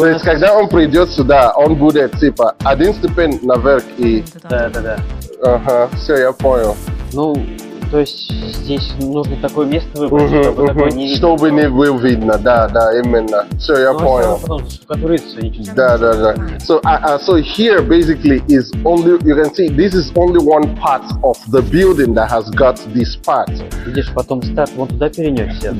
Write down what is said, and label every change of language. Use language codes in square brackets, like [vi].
[ru] То есть, когда он придет сюда, он будет типа один ступень наверх и... Да. Ага, все, я понял. Ну, то есть здесь нужно такое место выбрать, чтобы такое не видно. Чтобы не было видно, да, именно. Все, я понял. Потом штукатурится, ничего. Да. [en] So here basically is only, you can see this is only one part of the building that has got this part. [ru] Видишь, потом старт вон туда перенесся.